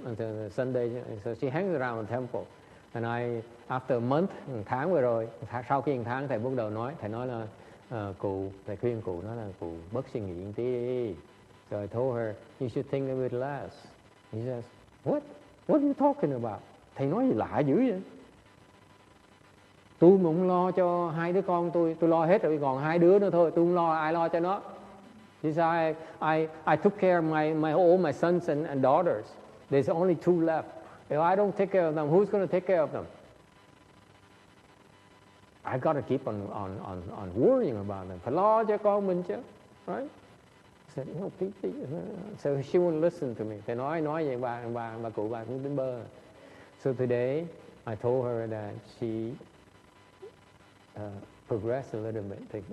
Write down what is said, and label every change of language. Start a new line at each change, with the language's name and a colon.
English: And Sunday, so she hangs around the temple. And after a month,
Vietnamese: một tháng vừa rồi, sau khi một tháng thầy bắt đầu nói, thầy nói là thầy khuyên cụ nói là cụ bớt suy nghĩ một tí.
English: So I told her, you should think a bit less. He says, what are you talking about?
Vietnamese: Thầy nói gì lạ dữ vậy? Tôi mà không lo cho 2 đứa con tôi lo hết rồi, còn 2 đứa nữa thôi, tôi không lo, ai lo cho nó?
English: He said, I took care of all my sons and daughters. There's only 2 left. If I don't take care of them, who's going to take care of them? I got to keep on worrying about them.
Vietnamese: Phải lo cho con mình chứ, right?
English: I said, no, please. So she wouldn't listen to me.
Vietnamese: Thầy nói vậy bà cụ bà cũng tính bơ.
English: So today I told her that she progressed a little bit.